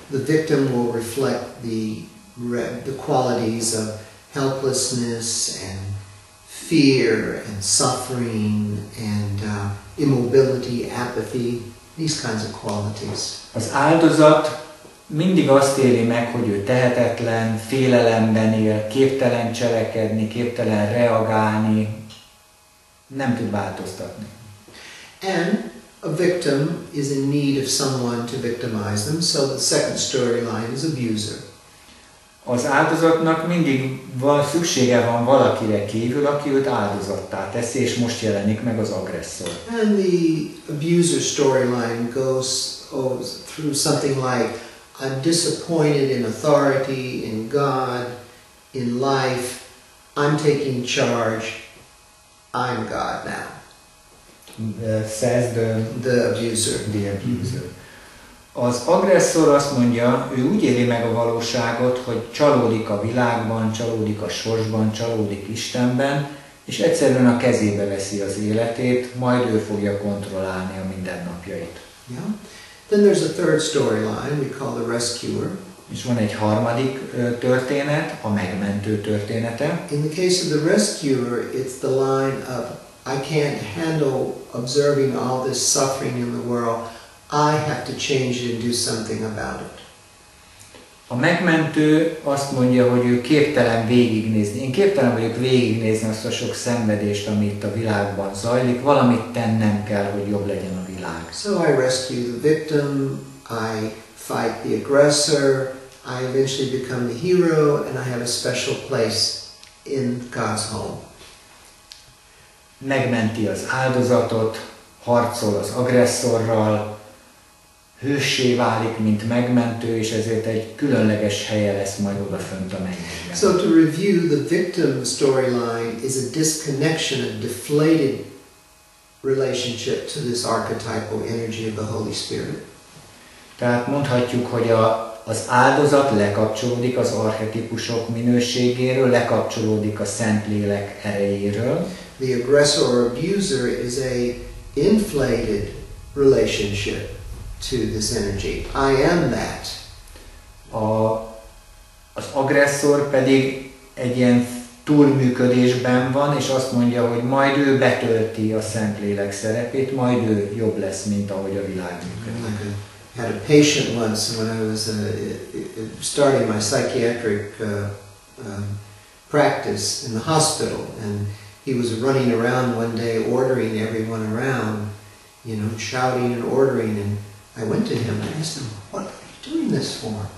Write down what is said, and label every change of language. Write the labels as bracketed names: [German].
[English] The victim will reflect the qualities of helplessness and fear and suffering and immobility, apathy, these kinds of qualities. [Hungarian] Az áldozat mindig azt éli meg, hogy ő tehetetlen, félelemben él, képtelen cselekedni, képtelen reagálni, nem tud változtatni. [English] And a victim is in need of someone to victimize them, so the second storyline is abuser. [Hungarian] Az áldozatnak mindig szüksége van valakire kívül, aki őt áldozattá teszi, és most jelenik meg az agresszor. [English] And the abuser storyline goes through something like, I'm disappointed in authority, in God, in life, I'm taking charge, I'm God now. Says the abuser. The abuser. [Hungarian] Az agresszor azt mondja, ő úgy éli meg a valóságot, hogy csalódik a világban, csalódik a sorsban, csalódik Istenben, és egyszerűen a kezébe veszi az életét, majd ő fogja kontrollálni a mindennapjait. [English] Yeah. Then there's a third storyline we call the rescuer. [Hungarian] És van egy harmadik történet, a megmentő története. [English] In the case of the rescuer, it's the line of, I can't handle observing all this suffering in the world. I have to change it and do something about it. [Hungarian] A megmentő azt mondja, hogy ő képtelen végignézni. Én képtelen vagyok végignézni azt a sok szenvedést, ami itt a világban zajlik. Valamit tennem kell, hogy jobb legyen a világ. [English] So I rescue the victim, I fight the aggressor, I eventually become the hero, and I have a special place in God's home. [Hungarian] Megmenti az áldozatot, harcol az agresszorral, hőssé válik, mint megmentő, és ezért egy különleges helye lesz majd odafönt a mennyekben. [English] So to review, the victim storyline is a disconnection, a deflated relationship to this archetypal energy of the Holy Spirit. [Hungarian] Tehát mondhatjuk, hogy az áldozat lekapcsolódik az archetipusok minőségéről, lekapcsolódik a Szentlélek erejéről. [English] The aggressor or abuser is a inflated relationship to this energy. I am that. [Hungarian] Az agresszor pedig egy ilyen túlműködésben van, és azt mondja, hogy majd ő betölti a Szentlélek szerepét, majd ő jobb lesz, mint ahogy a világ működik. [English] I had a patient once when I was starting my psychiatric practice in the hospital, and he was running around one day ordering everyone around, shouting and ordering, and I went to him and asked him, "What are you doing this for?"